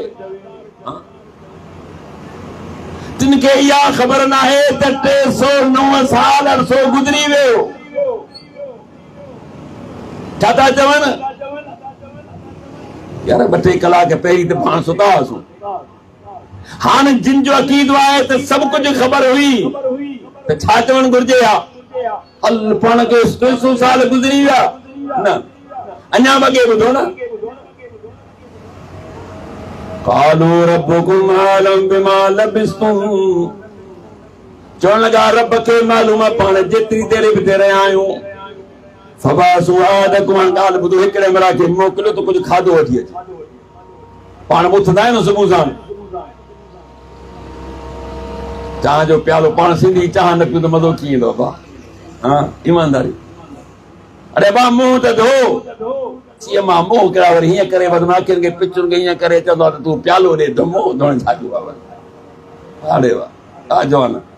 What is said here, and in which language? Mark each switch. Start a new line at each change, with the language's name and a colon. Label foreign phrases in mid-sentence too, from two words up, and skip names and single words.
Sindhi: जिनके इहा ख़बर न आहे त 309 साल अरसो गुज़री वियो छा था चवनि यार 2-3 कलाक पहिरीं त पाण सुता हुआसीं हाणे जिन जो अक़ीदो आहे त सभु कुझु ख़बर हुई त छा चवणु घुरिजे हा हल पाण खे 300 साल गुज़री विया न अञा बगे ॿुधो न
Arabic: قالوا ربكم عالم بما لبثتم
Sindhi: चवण लॻा रब खे मालूम आहे पाण जेतिरी देर बि ते रहिया आहियूं
Arabic: فابعثوا أحدكم
Sindhi: ॻाल्हि ॿुधो हिकिड़े मरा खे मोकिलियो त कुझु खाधो वठी अचे पाण उथंदा आहियूं न सुबुह साण चांहि जो प्यालो पाण सिंधी चांहि न पियो त मज़ो कीअं ईंदो आहे हा ईमानदारी अरे बा मुंहुं त धो चीअ मां मोह करा वरी हीअं करे बदमाशियुनि खे पिचुनि खे हीअं करे चवंदो आहे त तूं प्यालो ॾे त मोह धोइण छाजो आहे अरे वाह जवान